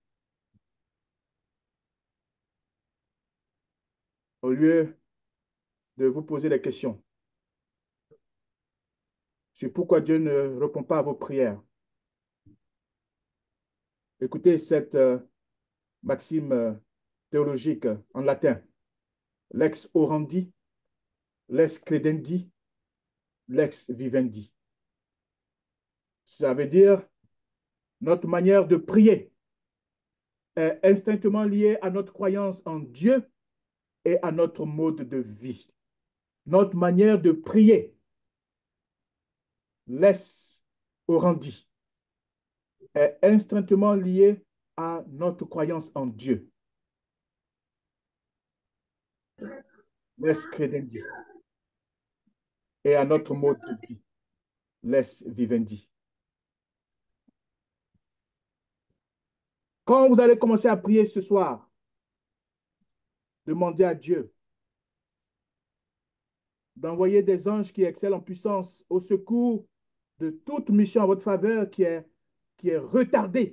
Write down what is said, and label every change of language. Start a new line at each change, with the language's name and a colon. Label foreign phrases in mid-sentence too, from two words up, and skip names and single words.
French: Au lieu de vous poser des questions sur pourquoi Dieu ne répond pas à vos prières, écoutez cette maxime théologique en latin.
Latin: Lex orandi, lex credendi, lex vivendi.
French: Ça veut dire notre manière de prier est instinctivement liée à notre croyance en Dieu et à notre mode de vie. Notre manière de prier,
Latin: lex orandi,
French: est instinctivement liée à notre croyance en Dieu.
Latin: Lex credendi.
French: Et à notre mode de vie.
Latin: Lex vivendi.
French: Quand vous allez commencer à prier ce soir, demandez à Dieu d'envoyer des anges qui excellent en puissance au secours de toute mission en votre faveur qui est retardée.